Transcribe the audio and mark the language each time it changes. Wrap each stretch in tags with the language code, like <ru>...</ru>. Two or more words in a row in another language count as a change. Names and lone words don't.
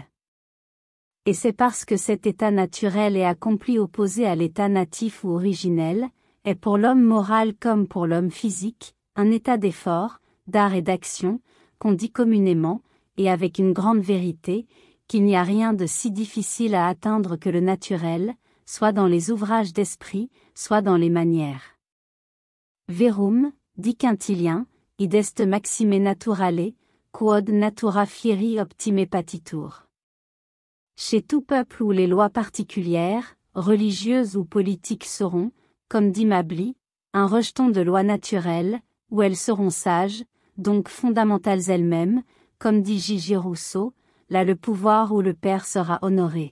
<fr>Et c'est parce que cet état naturel est accompli opposé à l'état natif ou originel, est pour l'homme moral comme pour l'homme physique, un état d'effort, d'art et d'action, qu'on dit communément, et avec une grande vérité, qu'il n'y a rien de si difficile à atteindre que le naturel, soit dans les ouvrages d'esprit, soit dans les manières.</fr> <la>Verum,</la> <fr>dit Quintilien,</fr> <la>id est maxime naturale, quod natura fieri optime patitur.</la> <fr>Chez tout peuple où les lois particulières, religieuses ou politiques seront, comme dit Mably, un rejeton de lois naturelles, où elles seront sages, donc fondamentales elles-mêmes, comme dit J.J. Rousseau, là le pouvoir ou le père sera honoré.</fr>